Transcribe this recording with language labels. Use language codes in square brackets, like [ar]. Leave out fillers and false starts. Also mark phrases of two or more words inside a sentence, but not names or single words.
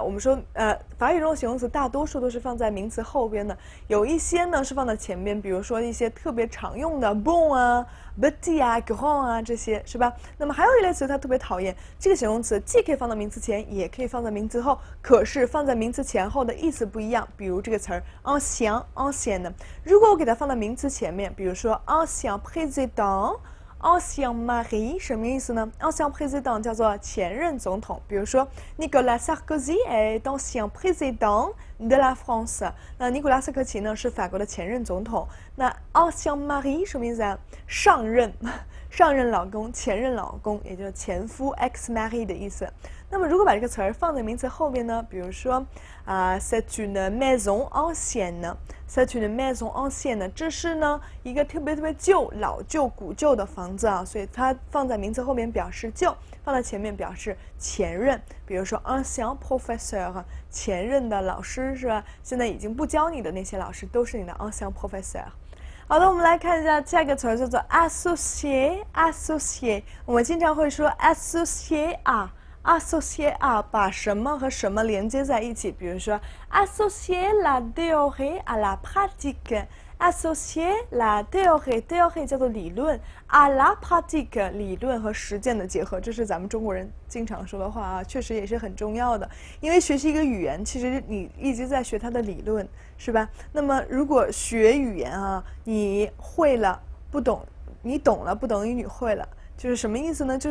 [zh] 我们说，法语中的形容词大多数都是放在名词后边的，有一些呢是放在前边，比如说一些特别常用的 bon 啊、petit 啊、grand 啊这些，是吧？那么还有一类词，它特别讨厌这个形容词，既可以放到名词前，也可以放在名词后，可是放在名词前后的意思不一样。比如这个词儿 ancien 呢，如果我给它放到名词前面，比如说 [fr] ancien président。 ancien mari [zh] 什么意思呢 ？ [fr] ancien président [zh] 叫做前任总统，比如说 [fr] Nicolas Sarkozy est ancien président de la France。 [zh] 那尼古拉斯科奇呢是法国的前任总统。那 [fr] ancien mari [zh] 什么意思啊？上任老公，前任老公，也就是前夫 [fr] ex mari [zh] 的意思。那么如果把这个词儿放在名词后边呢，比如说 [fr] c'est une maison ancienne。 c'est une maison ancienne， [zh] 这是呢一个特别旧、老旧、古旧的房子啊，所以它放在名词后面表示旧，放在前面表示前任。比如说 [fr] ancien professeur， [zh] 前任的老师是吧？现在已经不教你的那些老师都是你的 [fr] ancien professeur。 [zh] 好的，我们来看一下下一个词儿，叫做 associé。associé，我们经常会说 [fr] associé à。 associé à [zh] 把什么和什么连接在一起，比如说 [fr] associer la théorie à la pratique。 associer la théorie [zh] 叫做理论 [fr] à la pratique [zh] 理论和实践的结合，这是咱们中国人经常说的话啊，确实也是很重要的。因为学习一个语言，其实你一直在学它的理论，是吧？那么如果学语言啊，你会了不懂，你懂了不等于你会了，就是什么意思呢？